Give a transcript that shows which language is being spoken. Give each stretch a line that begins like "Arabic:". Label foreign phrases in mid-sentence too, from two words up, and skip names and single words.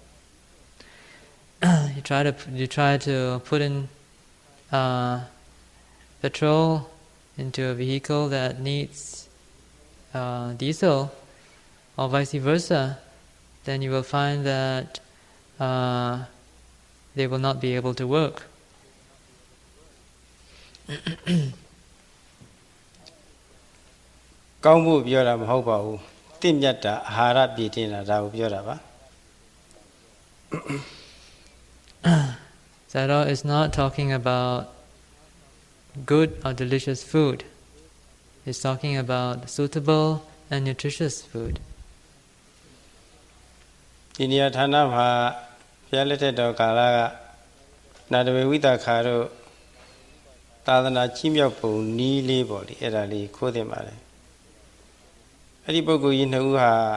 English: You try to put in petrol into a vehicle that needs diesel, or vice versa, then you will find that they will not be able to work.
Burmese: ကောင်းဖို့ပြောတာမဟုတ်ပါဘူးတင့်မြတ်တာအာဟာရပြည့်တင်တာဒါကိုပြောတာပါ
English: Sayadaw is not talking about good or delicious food. He's talking about suitable and nutritious food.
Burmese: ဒီနေရာဌာနမှာဘုရားလက်ထက်တော်ကာလကနာတမေဝိသခါတို့သာသနာကြီးမြောက်ပုံနီးလေးပေါ့လေအဲ့ဒါလေးခိုးတင်ပါတယ်အဲ့ဒီပုဂ္ဂိုလ်ကြီးနှစ်ဦးဟာ